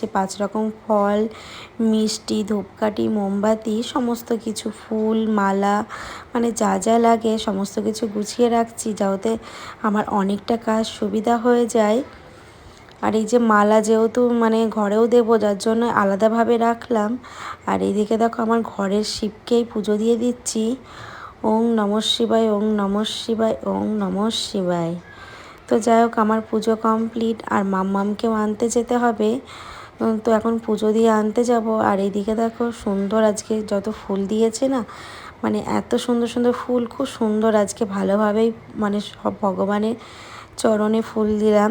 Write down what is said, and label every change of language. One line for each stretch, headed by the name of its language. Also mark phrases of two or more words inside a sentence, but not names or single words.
Bangla: 5 রকম ফল, মিষ্টি, ধূপকাঠি, মোমবাতি, সমস্ত কিছু, ফুল, মালা, মানে যা যা লাগে সমস্ত কিছু গুছিয়ে রাখছি, যাতে আমার অনেকটা কাজ সুবিধা হয়ে যায়। আর এই যে মালা যেহেতু মানে ঘরেও দেবো, যার জন্য আলাদাভাবে রাখলাম। আর এইদিকে দেখো আমার ঘরের শিবকেই পুজো দিয়ে দিচ্ছি।
Sanskrit: ওং নমঃ শিবায়, ওং নমঃ শিবায়, ওং নমঃ শিবায়।
Bangla: তো যাই হোক আমার পুজো কমপ্লিট। আর মাম্মামকেও আনতে যেতে হবে, তো এখন পুজো দিয়ে আনতে যাব। আর এইদিকে দেখো সুন্দর আজকে যত ফুল দিয়েছে না, মানে এত সুন্দর সুন্দর ফুল, খুব সুন্দর আজকে ভালোভাবেই মানে সব ভগবানের চরণে ফুল দিলাম।